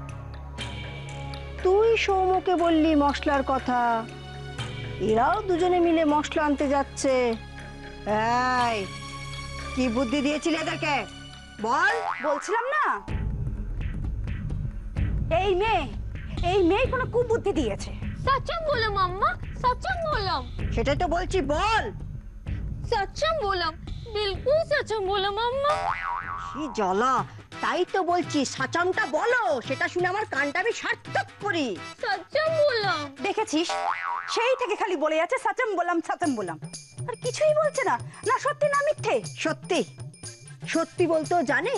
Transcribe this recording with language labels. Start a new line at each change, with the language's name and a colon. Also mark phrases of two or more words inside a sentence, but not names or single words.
Bangla: তুই সৌমকে বললি মশলার কথা, এরাও দুজনে মিলে মশলা আনতে যাচ্ছে। এই কি বুদ্ধি দিয়েছিলি এদেরকে বল? বলছিলাম না, এই মেয়ে কোনো কুবুদ্ধি দিয়েছে।
Hindi: सच्चम बोलम अम्मा, सच्चम बोलम।
Bangla: সেটাই তো বলছি, বল।
Hindi: सच्चम बोलम, बिल्कुल सच्चम बोलम अम्मा।
Bangla: কি জ্বালা, তাই তো বলছি সাচামটা বলো, সেটা শুনে আমার কানটা আমি সার্থক করি।
Hindi: सच्चम बोलम।
Bangla: দেখেছিস, সেই থেকে খালি বলে যাচ্ছে সাচম বললাম, আর কিছুই বলছে না, না সত্যি না মিথ্যে। সত্যি সত্যি বলতেও জানে।